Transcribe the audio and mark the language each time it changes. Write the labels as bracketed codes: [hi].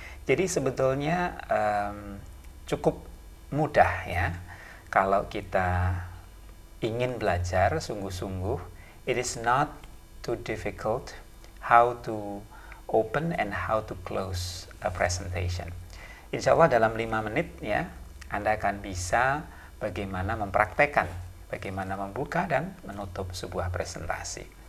[id] Jadi sebetulnya cukup mudah ya kalau kita ingin belajar sungguh-sungguh. [en] It is not too difficult how to open and how to close a presentation. [id] Insya Allah dalam 5 menit ya Anda akan bisa bagaimana mempraktekkan, bagaimana membuka dan menutup sebuah presentasi.